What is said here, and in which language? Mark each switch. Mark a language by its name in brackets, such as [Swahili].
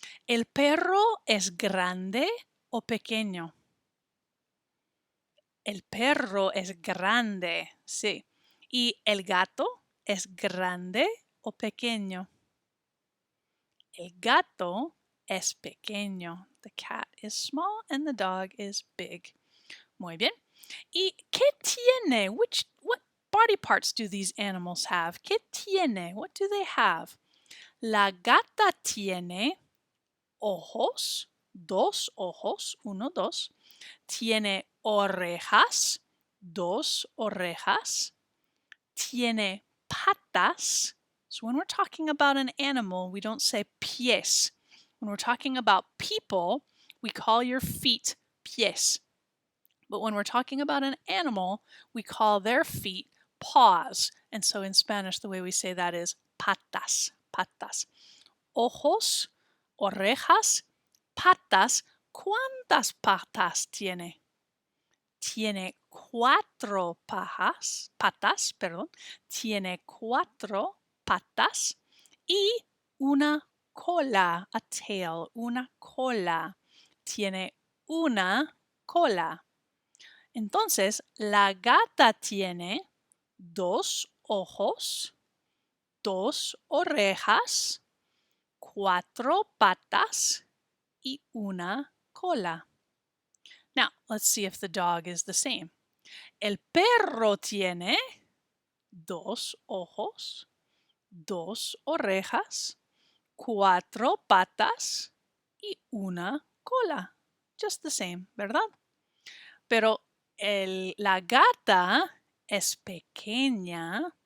[Spanish] ¿El perro es grande o pequeño? El perro es grande, sí. ¿Y el gato es grande o pequeño? El gato es pequeño. [English] The cat is small and the dog is big. [Spanish] Muy bien. ¿Y qué tiene? [English] What body parts do these animals have? [Spanish] ¿Qué tiene? [English] What do they have? [Spanish] La gata tiene ojos, dos ojos, uno, dos. Tiene orejas, dos orejas. Tiene patas. [English] So when we're talking about an animal, we don't say pies. When we're talking about people, we call your feet pies. But when we're talking about an animal, we call their feet paws. And so in Spanish, the way we say that is patas, patas. [Spanish] Ojos, orejas, patas. ¿Cuántas patas tiene? tiene cuatro patas, tiene cuatro patas y una cola, [English] a tail, [Spanish] una cola. Tiene una cola. Entonces, la gata tiene dos ojos, dos orejas, cuatro patas y una cola. [English] Now, let's see if the dog is the same. [Spanish] El perro tiene dos ojos, dos orejas, cuatro patas y una cola. [English] Just the same, [Spanish] ¿verdad? Pero la gata es pequeña.